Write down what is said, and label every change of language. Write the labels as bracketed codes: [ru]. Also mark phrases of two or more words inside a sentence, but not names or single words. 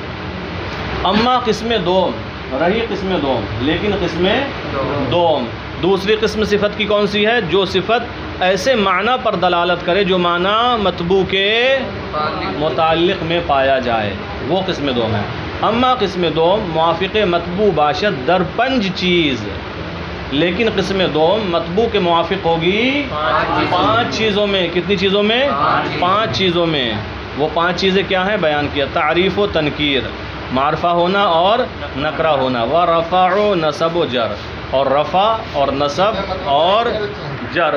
[fa] اما قسم دوم، [ur] رہی قسم دوم، لیکن قسم دوم دوسری قسم صفت کی کون سی ہے؟ جو صفت ایسے معنی پر دلالت کرے جو معنی مطبوع کے متعلق میں پایا جائے، وہ قسم دوم ہے. [fa] اما قسم دوم موافق مطبوع باشد در 5 چیز، [ur] لیکن قسم دوم مطبوع کے موافق ہوگی 5 چیزوں میں. کتنی چیزوں میں؟ 5 چیزوں میں. وہ 5 چیزیں کیا ہیں؟ بیان کیا. [fa] تعریف و تنکیر، [ur] معرفہ ہونا اور نکرہ ہونا، [fa] ورفع و نصب و جر، [ur] اور رفع اور نصب اور جر.